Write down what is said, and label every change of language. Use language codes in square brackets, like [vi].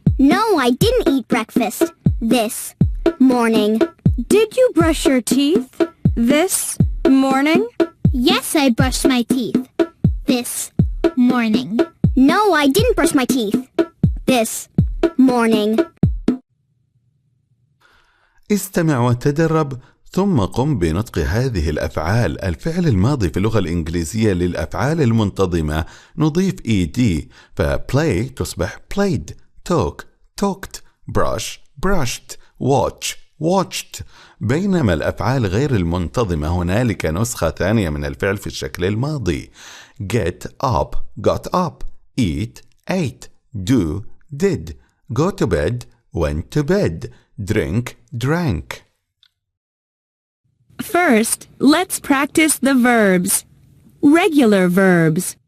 [en] No, I didn't eat breakfast this morning. Did you brush your teeth this morning? Yes, I brushed my teeth this morning. No, I didn't brush my teeth this morning. [ar] استمع وتدرب ثم قم بنطق هذه الأفعال. الفعل الماضي في اللغة الإنجليزية للأفعال المنتظمة نضيف ed، فplay تصبح played، talk talked، brush brushed، watch watched. بينما الأفعال غير المنتظمة هنالك نسخة ثانية من الفعل في الشكل الماضي. [en] get up got up، eat ate، do did، go to bed went to bed، drink drank. First, let's practice the verbs. Regular verbs.